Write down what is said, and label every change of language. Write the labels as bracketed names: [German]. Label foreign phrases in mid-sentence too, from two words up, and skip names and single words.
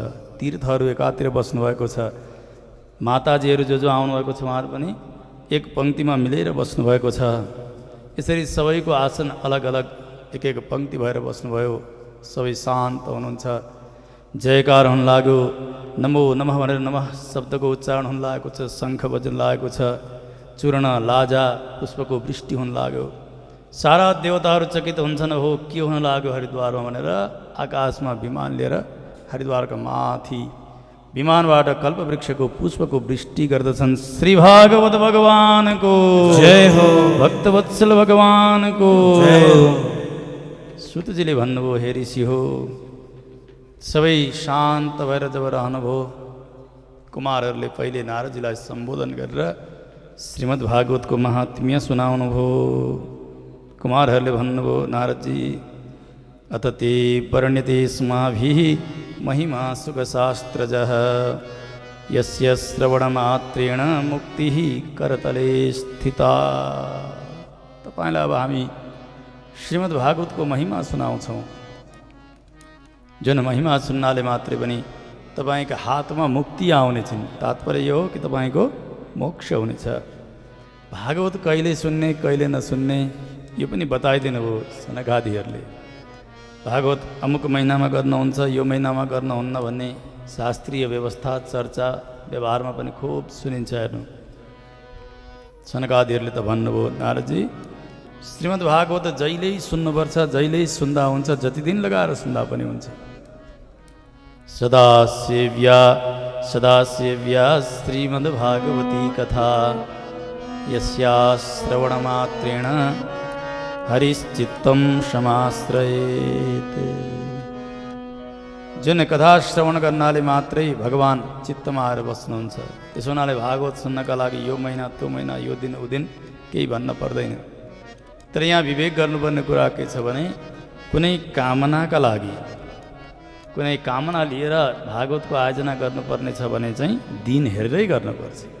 [Nepali] तीर्थहरू एकातिर बस्नुभएको छ। माताजीहरू जो जो आउनुभएको छ उहाँहरू पनि एक पङ्क्तिमा मिलेर बस्नुभएको छ। यसरी सबैको आसन अलग अलग एक एक पङ्क्ति भएर बस्नुभयो। सबै शान्त हुनुहुन्छ। जयकार हुन लाग्यो। नमो नमः भनेर नमः शब्दको उच्चारण हुन लागेको छ। शङ्ख बज्न लागेको छ। चूर्ण लाजा पुष्पको वृष्टि हुन लाग्यो। सारा देवताहरू चकित हुन्छन्, हो के हुन लाग्यो हरिद्वारमा भनेर आकाशमा विमान लिएर हरिद्वारका माथि विमानबाट कल्पवृक्षको पुष्पको वृष्टि गर्दछन्। श्री भागवत भगवानको जय हो। भक्तवत्सल भगवानको जय हो। सुतजीले भन्नुभयो, हे ऋषि हो, सबै शान्त भएर जब रहनुभयो, कुमारहरूले पहिले नारदजीलाई सम्बोधन गरेर श्रीमद् भागवतको महात्म्य सुनाउनुभयो। कुमारहरूले भन्नुभयो, [Sanskrit] नारदजी अत ते वर्ण्यते अस्माभिः महिमा सुखशास्त्रजः यस्य श्रवणमात्रेण मुक्तिः करतले स्थिता। [Nepali] तपाईँलाई अब हामी श्रीमद् भागवतको महिमा सुनाउँछौँ, जुन महिमा सुन्नाले मात्रै पनि तपाईँका हातमा मुक्ति आउनेछन्। तात्पर्य यो हो कि तपाईँको मोक्ष हुनेछ। भागवत कहिले सुन्ने कहिले नसुन्ने यो पनि बताइदिनु भयो सनकादिहरूले। भागवत अमुक महिनामा गर्नुहुन्छ, यो महिनामा गर्नुहुन्न भन्ने शास्त्रीय व्यवस्था चर्चा व्यवहारमा पनि खुब सुनिन्छ। हेर्नु, सनकादिहरूले त भन्नुभयो, नारदजी श्रीमद् भागवत जहिल्यै सुन्नुपर्छ, जहिल्यै सुन्दा हुन्छ, जति दिन लगाएर सुन्दा पनि हुन्छ। [Sanskrit] सदा सेव्या श्रीमद् भागवती कथा यस्या श्रवणमात्रेण हरिश्चित्तं समाश्रयेत्। [Nepali] जुन कथा श्रवण गर्नाले मात्रै भगवान् चित्तमा आएर बस्नुहुन्छ। त्यसो हुनाले भागवत सुन्नका लागि यो महिना त्यो महिना, यो दिन ऊ दिन केही भन्न पर्दैन। तर यहाँ विवेक गर्नुपर्ने कुरा के छ भने, कुनै कामनाका लागि, कुनै कामना लिएर भागवतको आयोजना गर्नुपर्ने छ भने चाहिँ दिन हेरेरै गर्नुपर्छ।